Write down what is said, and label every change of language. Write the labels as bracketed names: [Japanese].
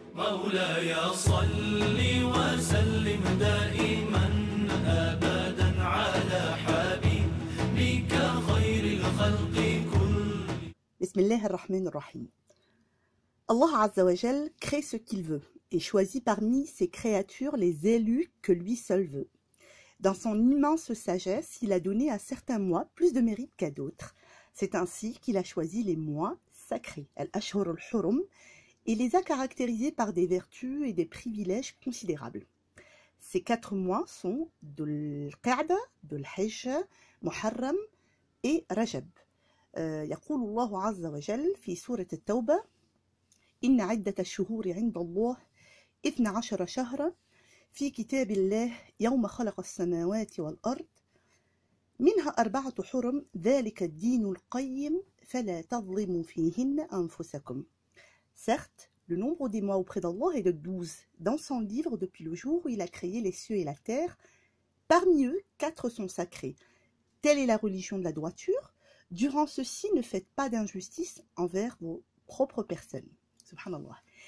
[Arabic] مولاي صل وسلم دائما أبدا على حبيبك خير الخلق كل. بسم الله الرحمن الرحيم. [French] Allah Azza wa Jal crée ce qu'il veut et choisit parmi ses créatures les élus que lui seul veut. Dans son immense sagesse, il a donné à certains mois plus de mérite qu'à d'autres. C'est ainsi qu'il a choisi les mois sacrés, [Arabic] al-Ashhur al-Hurum, [French] et les a caractérisés par des vertus et des privilèges considérables. Ces 4 mois sont Dhul Qa'da, Dhul Hijj, Muharram et Rajab. [Arabic] يقول الله عز وجل في سورة التوبة: إن عدة الشهور عند الله 12 شهرا في كتاب الله يوم خلق السماوات والأرض منها 4 حرم ذلك الدين القيم فلا تظلموا فيهن أنفسكم. [French] Certes, le nombre des mois auprès d'Allah est de 12 dans son livre depuis le jour où il a créé les cieux et la terre. Parmi eux, 4 sont sacrés. Telle est la religion de la droiture. Durant ceux-ci, ne faites pas d'injustice envers vos propres personnes. Subhanallah.